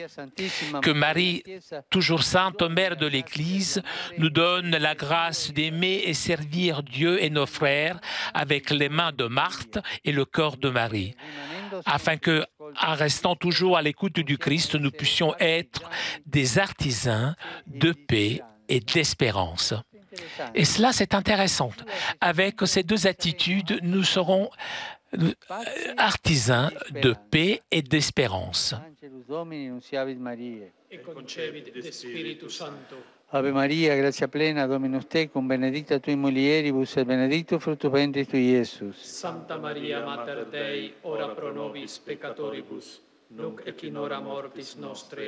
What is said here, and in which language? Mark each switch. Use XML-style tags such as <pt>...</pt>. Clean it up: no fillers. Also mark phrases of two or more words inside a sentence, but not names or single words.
<fr>Que Marie, toujours sainte mère de l'Église, nous donne la grâce d'aimer et servir Dieu et nos frères avec les mains de Marthe et le cœur de Marie, afin que, en restant toujours à l'écoute du Christ, nous puissions être des artisans de paix et d'espérance. Et cela, c'est intéressant. Avec ces deux attitudes, nous serons artisans de paix et d'espérance.</fr> <la>Ave Maria, gratia plena, Dominus tecum, benedicta tui mulieribus, et benedictus fructus ventris tui, Iesus. Santa Maria, Mater Dei, ora pro nobis peccatoribus, nunc et in hora mortis nostre.</la>